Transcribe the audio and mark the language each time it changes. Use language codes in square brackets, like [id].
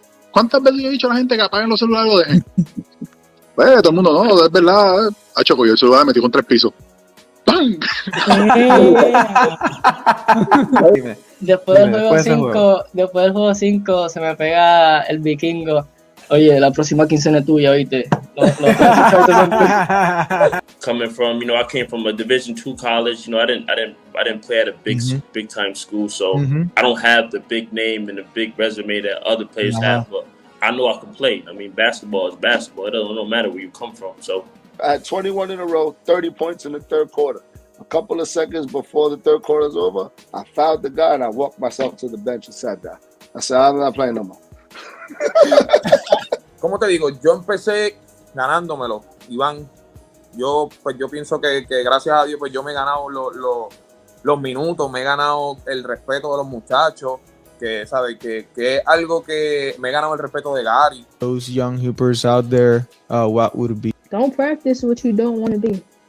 [es] ¿Cuántas veces yo he dicho a la gente que apaguen los celulares y lo dejen? Pues todo el mundo, no, es verdad. Tacho, cogió el celular, metí con 3 pisos. ¡Pam! Después del juego 5 se me pega el vikingo. Oye, la próxima quincena es tuya, ¿oíste? [en] Coming from, I came from a Division II college. I didn't play at a big time school, so I don't have the big name and the big resume that other players have. But I know I can play. I mean, basketball is basketball. It don't matter where you come from. So I had 21 in a row, 30 points in the third quarter. A couple of seconds before the third quarter is over, I fouled the guy and I walked myself to the bench and sat down. I said, I'm not playing no more. [es] ¿Cómo te digo? Yo empecé ganándomelo, Iván. Yo pienso que gracias a Dios pues yo me he ganado los minutos, me he ganado el respeto de los muchachos, que sabe que es algo que me he ganado el respeto de Gary. [en] Those young hoopers out there, what would it be? Don't practice what you don't want to be.